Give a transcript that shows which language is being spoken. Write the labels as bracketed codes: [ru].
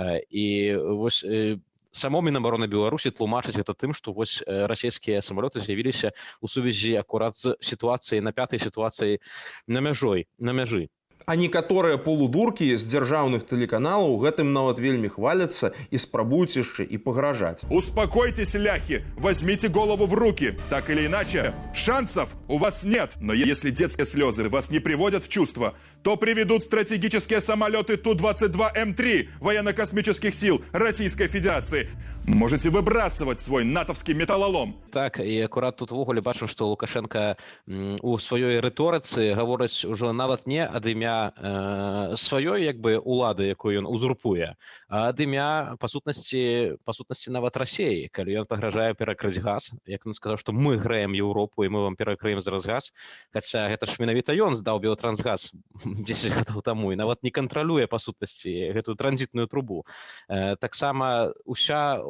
[be] І вось само Мінабароны Беларусі тлумачыць гэта тым, што вось расійскія самалёты з'явіліся ў сувязі акурат з сітуацыяй на пятай сітуацыі на мяжы. А некаторыя полудуркі з дзяржаўных тэлеканалаў гэтым нават вельмі хваляцца і спрабуюць яшчэ і пагражаць. [ru] Успокойтесь, ляхи, возьмите голову в руки. Так или иначе, шансов у вас нет. Но если детские слезы вас не приводят в чувство, то приведут стратегические самолеты Ту-22М3 военно-космических сил Российской Федерации. Можете выбрасывать свой натовский металлолом. [be] Так, і акурат тут ввогуле бачым, што Лукашенко у сваёй рыторыцы гаворыць ужо нават не ад імя сваёй улады, якую ён узурпуе, а ад імя па сутнасці нават Расіі, калі ён пагражае перакрыць газ, як ён сказаў, што мы грэем Еўропу і мы вам перакрыем зараз газ, хаця гэта ж менавіта ён здаў Белатрансгаз 10 гадоў таму і нават не кантралюе па сутнасці гэтую транзітную трубу. Таксама уся